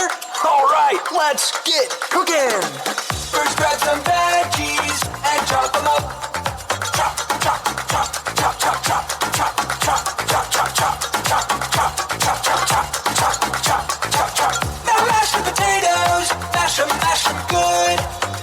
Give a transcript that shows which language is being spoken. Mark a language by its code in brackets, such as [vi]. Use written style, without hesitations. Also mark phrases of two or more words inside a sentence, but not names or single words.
[en] All right, let's get cooking. First grab some veggies and chop them up. Chop, chop, chop, chop, chop, chop, chop, chop, chop, chop, chop, chop, chop, chop, chop, chop, chop, chop, chop, chop. Now mash the potatoes, mash them good.